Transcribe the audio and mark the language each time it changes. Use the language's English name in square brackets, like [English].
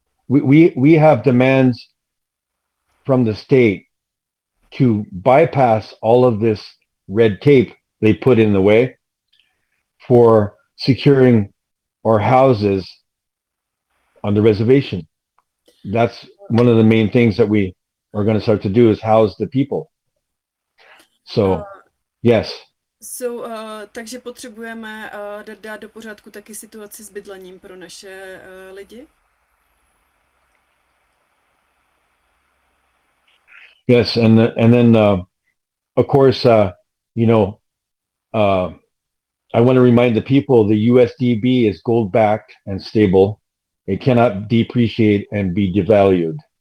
[English] So we have demands from the state to bypass all of this red tape they put in the way for securing our houses on the reservation. That's one of the main things that we are going to start to do is house the people. So, yes. [Czech] So, takže potřebujeme dát do pořádku taky situaci s bydlením pro naše lidi. [English] Yes, I want to remind the people the USDB is gold-backed and stable. It cannot depreciate and be devalued.